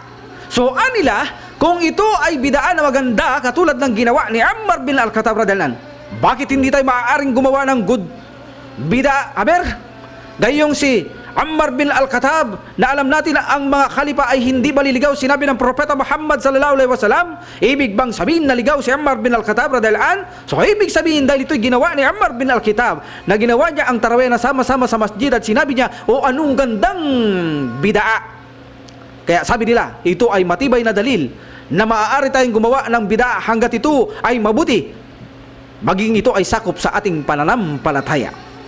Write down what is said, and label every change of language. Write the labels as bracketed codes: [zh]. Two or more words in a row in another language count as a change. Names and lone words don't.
[tl] So anila, kung ito ay bidaa na maganda katulad ng ginawa ni Umar bin Al-Khattab [ar] radhiyallahu anhu, [tl] bakit hindi tayo maaaring gumawa ng good bida, aber? Gayong si Ammar bin Al-Khattab, na alam natin na ang mga khalifa ay hindi maliligaw. Sinabi ng Propeta Muhammad [ar] sallallahu alaihi wasallam, [tl] ibig bang sabihin naligaw si Ammar bin Al-Khattab [ar] radhiyallahu anhu? [tl] So ibig sabihin dahil ito'y ginawa ni Ammar bin Al-Khattab, na ginawa niya ang tarawih na sama-sama sa masjid, at sinabi niya, o anong gandang bidaa. Kaya sabi nila, ito ay matibay na dalil na maaari tayong gumawa ng bidaa hanggat ito ay mabuti, maging ito ay sakop sa ating pananampalataya.